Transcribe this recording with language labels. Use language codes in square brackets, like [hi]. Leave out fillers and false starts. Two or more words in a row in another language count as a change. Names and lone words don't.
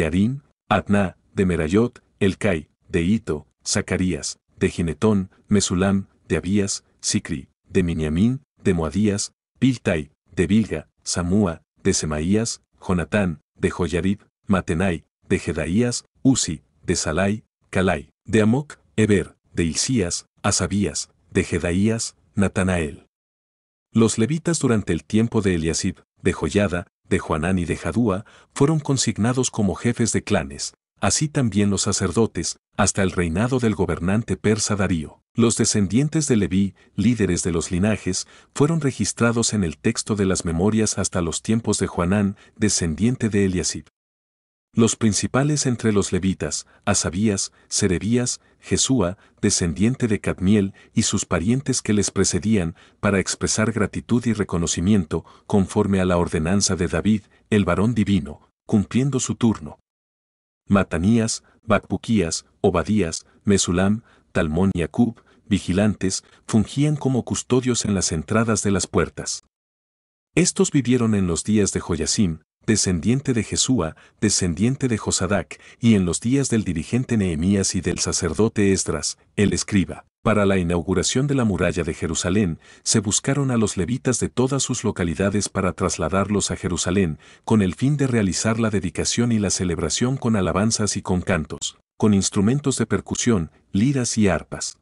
[es] Arim, Adná, de Merayot, Elcai, de Ito, Zacarías, de Ginetón, Mesulam, de Abías, Sicri, de Miniamín, de Moadías, Biltai, de Bilga, Samúa, de Semaías, Jonatán, de Joyarib, Matenai, de Jedaías, Uzi, de Salai, Calai, de Amoc, Eber, de Hilcías, Asabías, de Jedaías, Natanael. Los levitas durante el tiempo de Eliasib, de Joyada, de Juanán y de Jadúa, fueron consignados como jefes de clanes, así también los sacerdotes, hasta el reinado del gobernante persa Darío. Los descendientes de Leví, líderes de los linajes, fueron registrados en el texto de las memorias hasta los tiempos de Joanán, descendiente de Eliasib. Los principales entre los levitas, Asabías, Serebías, Jesúa, descendiente de Cadmiel, y sus parientes que les precedían, para expresar gratitud y reconocimiento, conforme a la ordenanza de David, el varón divino, cumpliendo su turno. Matanías, Bacbuquías, Obadías, Mesulam, Talmón y Acub, vigilantes, fungían como custodios en las entradas de las puertas. Estos vivieron en los días de Joiacim, descendiente de Jesúa, descendiente de Josadac, y en los días del dirigente Nehemías y del sacerdote Esdras, el escriba. Para la inauguración de la muralla de Jerusalén, se buscaron a los levitas de todas sus localidades para trasladarlos a Jerusalén, con el fin de realizar la dedicación y la celebración con alabanzas y con cantos, con instrumentos de percusión, liras y arpas.